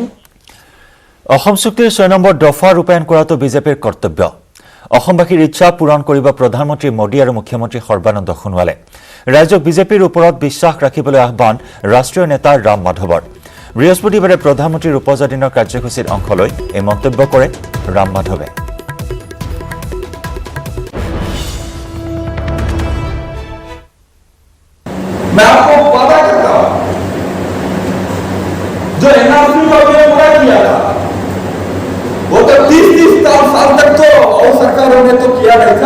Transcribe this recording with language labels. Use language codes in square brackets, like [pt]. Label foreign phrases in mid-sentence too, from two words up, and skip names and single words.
[as] অসম চুক্তিৰ 6 নম্বৰ দফা ৰূপায়ণ কৰাটো বিজেপিৰ কৰ্তব্য। অসমবাসীৰ ইচ্ছা পূৰণ কৰিব প্ৰধানমন্ত্ৰী মোদী আৰু মুখ্যমন্ত্ৰী সৰ্বানন্দ সোণোৱালে। ৰাজ্যক বিজেপিৰ ওপৰত বিশ্বাস ৰাখিবলৈ আহ্বান ৰাষ্ট্ৰীয় নেতা ৰাম মাধৱৰ। বৃহস্পতিবাৰে প্ৰধানমন্ত্ৰীৰ উপজা দিনৰ কাৰ্যসূচীৰ অংশ লৈ এই মন্তব্য কৰে ৰাম মাধৱে। [hi] जो एनआरसी को हमने पूरा किया था वो तो 30-30 साल तक तो और सरकारों ने तो किया नहीं था।